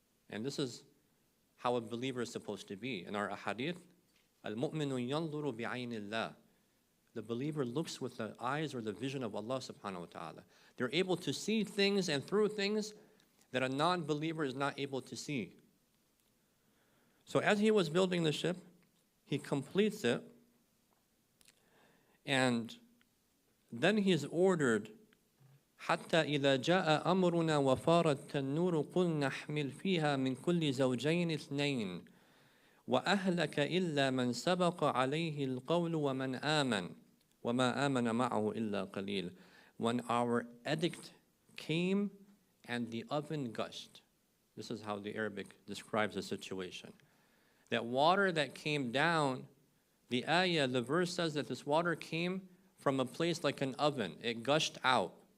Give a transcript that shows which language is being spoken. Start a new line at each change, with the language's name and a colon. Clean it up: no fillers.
English: And this is how a believer is supposed to be. In our ahadith,
Arabic: al-mu'minu yanzuru bi'ayni Allah.
English: The believer looks with the eyes or the vision of Allah subhanahu wa ta'ala. They're able to see things and through things that a non-believer is not able to see. So as he was building the ship, he completes it, and then he is ordered,
Arabic: حتى إذا جاء أمرنا وفارت التنور قلنا احمل فيها من كل زوجين اثنين وأهلك إلا من سبق عليه القول ومن آمن وما آمن معه إلا قليل.
English: When our edict came and the oven gushed, this is how the Arabic describes the situation. That water that came down, the ayah, the verse says that this water came from a place like an oven. It gushed out.